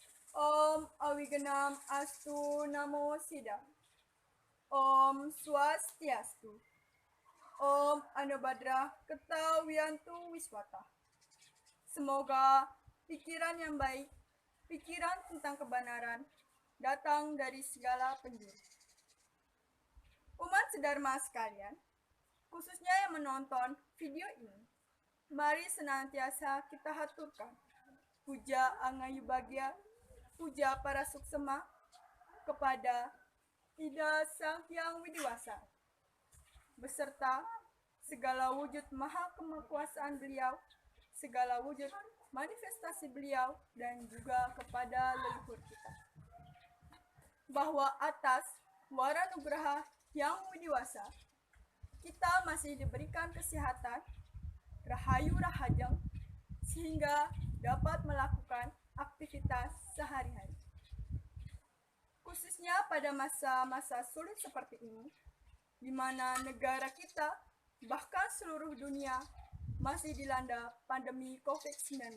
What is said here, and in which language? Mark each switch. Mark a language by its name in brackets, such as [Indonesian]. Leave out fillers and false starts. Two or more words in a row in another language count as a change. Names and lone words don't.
[Sanskrit] ॐ अविघ्नम् अस्तु नमः सिद्धम्. [Balinese] Om Swastiastu. [Sanskrit] ॐ आनोभद्राः क्रतवोयन्तु विश्वतः. [Indonesian] Semoga pikiran yang baik, pikiran tentang kebenaran, datang dari segala penjuru. Umat sedharma sekalian, khususnya yang menonton video ini, mari senantiasa kita haturkan puja Angayu Bagya, puja para suksema kepada Ida Sang Hyang Widiwasa, beserta segala wujud maha kemakuasaan beliau, segala wujud manifestasi beliau, dan juga kepada leluhur kita. Bahwa atas waranugraha yang widiwasa, kita masih diberikan kesehatan, [Balinese] rahayu rahajeng, [Indonesian] sehingga dapat melakukan aktivitas sehari-hari. Khususnya pada masa-masa sulit seperti ini, di mana negara kita, bahkan seluruh dunia, masih dilanda pandemi COVID-19.